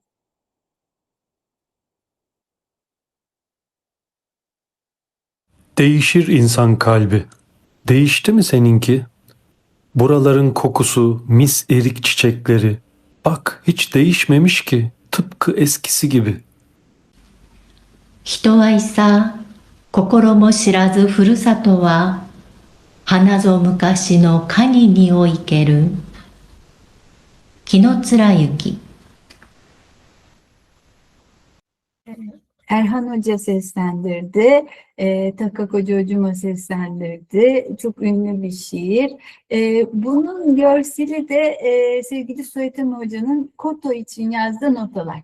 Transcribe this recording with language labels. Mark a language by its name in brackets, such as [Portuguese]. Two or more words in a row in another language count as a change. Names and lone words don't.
[Turkish] Değişir insan kalbi. Değişti mi seninki? Buraların kokusu, mis erik çiçekleri. Bak hiç değişmemiş ki, tıpkı eskisi gibi. [Japanese] 人はいさ、心も知らずふるさとは花ぞ昔の蟹においける紀貫之。 [Turkish] Erhan Hoca seslendirdi, Takako Cuma seslendirdi. Çok ünlü bir şiir. Bunun görseli de sevgili Soytama Hoca'nın Koto için yazdığı notalar.